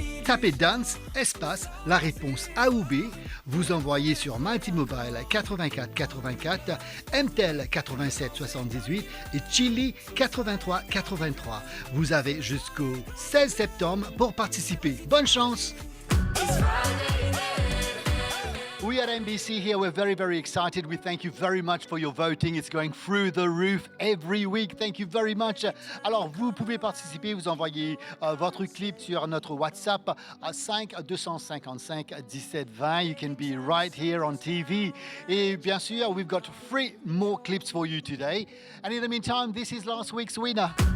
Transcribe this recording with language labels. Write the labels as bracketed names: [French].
[French] Tapez Dance, espace, la réponse A ou B. Vous envoyez sur Mighty Mobile 84 84, MTEL 87 78 et Chili 83 83. Vous avez jusqu'au 16 septembre pour participer. Bonne chance! [English] We at NBC here, we're very, very excited. We thank you very much for your voting. It's going through the roof every week. Thank you very much. [French] Alors, vous pouvez participer, vous envoyez votre clip sur notre WhatsApp à 5 255 17 20. [English] You can be right here on TV. [French] Et bien sûr, [English] we've got 3 more clips for you today. And in the meantime, this is last week's winner.